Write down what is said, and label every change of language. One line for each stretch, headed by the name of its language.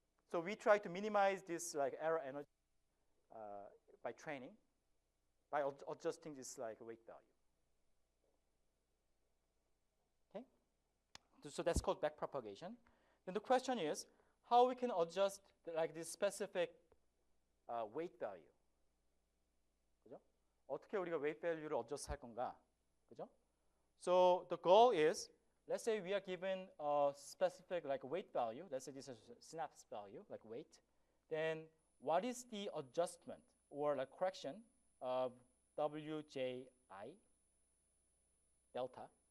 English: So we try to minimize this like error energy by training, by adjusting this like weight value. Okay, so that's called backpropagation. Then the question is how we can adjust this specific weight value.
Korean: 그죠? 어떻게 우리가 weight value를 adjust 할 건가? 그죠?
English: So the goal is, let's say we are given a specific weight value. Let's say this is a synapse value, like weight. Then what is the adjustment or correction of WJI delta?